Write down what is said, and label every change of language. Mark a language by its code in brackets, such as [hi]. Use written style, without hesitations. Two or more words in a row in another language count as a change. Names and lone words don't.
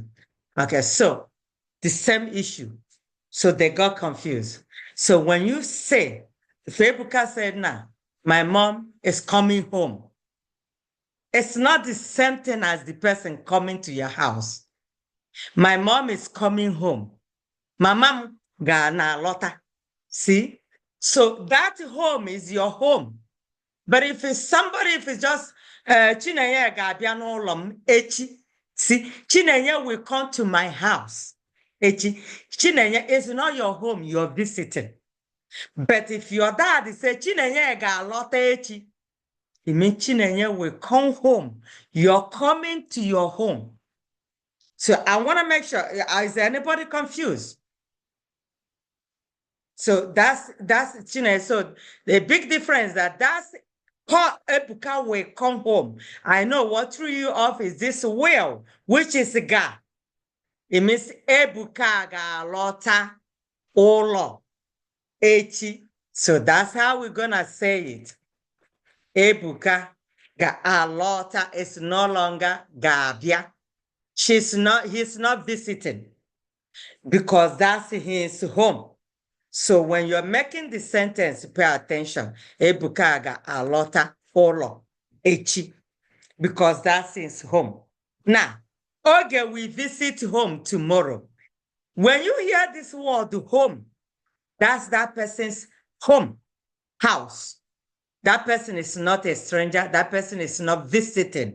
[en] Okay, so the same issue. So they got confused. So when you say, if Ebuka said, nah, my mom is coming home, it's not the same thing as the person coming to your house. My mom is coming home. My mom [ig] ga na lota. [en] See? So that home is your home. But if it's somebody, if it's just Chinenye [ig] ga-abịa n'ụlọ m echi, [en] see, Chinenye will come to my house echi. Chinenye is not your home, you're visiting. But if your dad say Chinenye [ig] ga-alọta echi, [en] it means Chinenye will come home. You're coming to your home. So I want to make sure, is anybody confused? So that's Chinenye. So the big difference that's Ebuka will come home. I know what threw you off is this will, which is ga. It means Ebuka [ig] ga lota ụlọ echi. [en] So that's how we're gonna say it. Ebuka [ig] ga alota [en] is no longer gabia. He's not visiting because that's his home. So when you're making the sentence, pay attention. [ig] Ebuka ga alota ụlọ echi, [en] because that's his home. Now, okay, we visit home tomorrow. When you hear this word home, that's that person's home, house. That person is not a stranger. That person is not visiting.